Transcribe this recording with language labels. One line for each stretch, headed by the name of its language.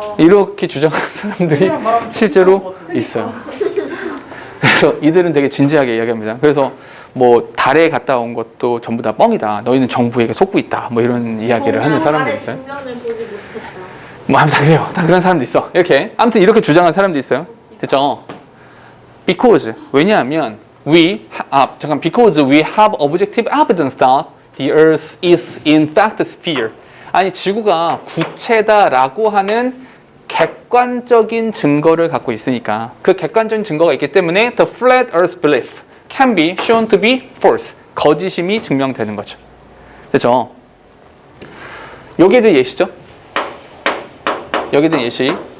Korean: 이렇게 주장하는 사람들이 실제로 있어요. 그래서 이들은 되게 진지하게 이야기합니다. 그래서 뭐 달에 갔다 온 것도 전부 다 뻥이다. 너희는 정부에게 속고 있다. 뭐 이런 이야기를 하는 사람들이 있어요. 정면을 보지 못했다. 뭐 아무튼 그래요. 다 그런 사람도 있어. 이렇게 아무튼 이렇게 주장하는 사람도 있어요. 됐죠?
English: Because
Korean: 왜냐하면
English: because we have objective evidence that the Earth is in fact a sphere.
Korean: 아니 지구가 구체다라고 하는 객관적인 증거를 갖고 있으니까 그 객관적인 증거가 있기 때문에
English: the flat Earth belief can be shown to be false.
Korean: 거짓임이 증명되는 거죠. 그렇죠? 여기에 대한 예시죠. 여기에 대한 예시.